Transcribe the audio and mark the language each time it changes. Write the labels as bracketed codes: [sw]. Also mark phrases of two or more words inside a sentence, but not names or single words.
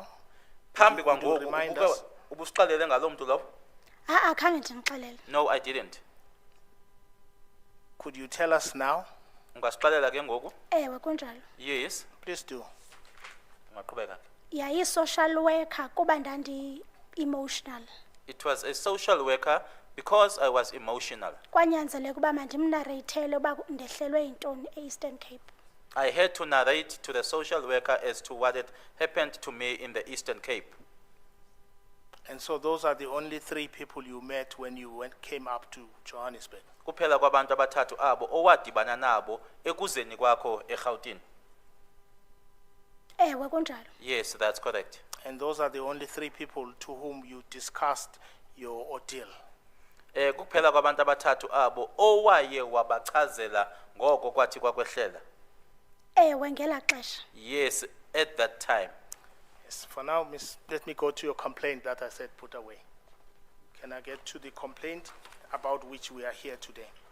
[xh] Phambi [en] Could you [xh] kwangoku [en] remind us? [xh] ubusiqalele ngalo muntu lo? Khange ndinixelele. [en] No, I didn't. Could you tell us now? [xh] Ungasiqalela ke ngoku? Ewe kunjalo. [en] Yes. Please do. [xh] Ungaqhubeka. Yayi [en] social worker [xh] kuba ndandi emotional. [en] It was a social worker because I was emotional. [xh] Kwanyanzeleka uba mandimnareyithele uba ndehlelwe yintoni eEastern Cape. [en] I had to narrate to the social worker as to what had happened to me in the Eastern Cape. And so those are the only 3 people you met when you came up to Johannesburg. [xh] Kuphela kwabantu abathathu abo owadibana nabo ekuzeni kwakho eGauteng. Ewe kunjalo. [en] Yes, that's correct. And those are the only 3 people to whom you discussed your ordeal. [xh] Kuphela kwabantu abathathu abo owaye wabachazela ngoko kwathi kwakwehlela. Ewe ngela xesha. [en] Yes, at that time. Yes, for now, Miss, let me go to your complaint that I said put away. Can I get to the complaint about which we are here today?